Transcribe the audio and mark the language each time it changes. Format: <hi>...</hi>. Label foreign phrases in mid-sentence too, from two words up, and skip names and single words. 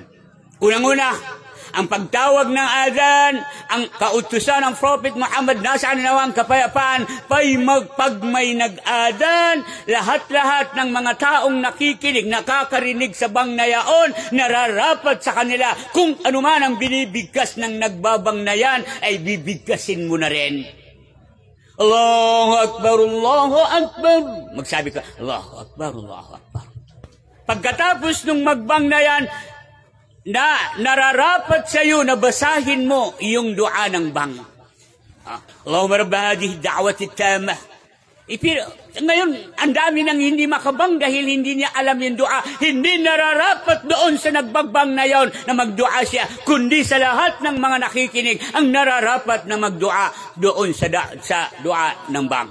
<tl>Unang-una, ang pagtawag ng adhan, ang kautusan ng Prophet Muhammad, nasa nawa ang kapayapaan, pag may nag-adhan, lahat-lahat ng mga taong nakikinig, nakakarinig sa bang na yaon, nararapat sa kanila. Kung anuman ang binibigkas ng nagbabang na yan, ay bibigkasin mo na rin.</tl> <ar>Allahu Akbar, Allahu Akbar.</ar> <tl>Magsabi ka,</tl> <ar>Allahu Akbar, Allahu Akbar.</ar> <tl>Pagkatapos nung magbang na yan, na nararapat sa iyo na basahin mo yung dua ng bang.</tl> <ar>Allahumma rabba hadhihi da'wati tamah.</ar> <tl>Ngayon, ang dami nang hindi makabang dahil hindi niya alam yung dua. Hindi nararapat doon sa nagbagbang na yon na magdua siya, kundi sa lahat ng mga nakikinig ang nararapat na magdua doon sa dua ng bang.</tl>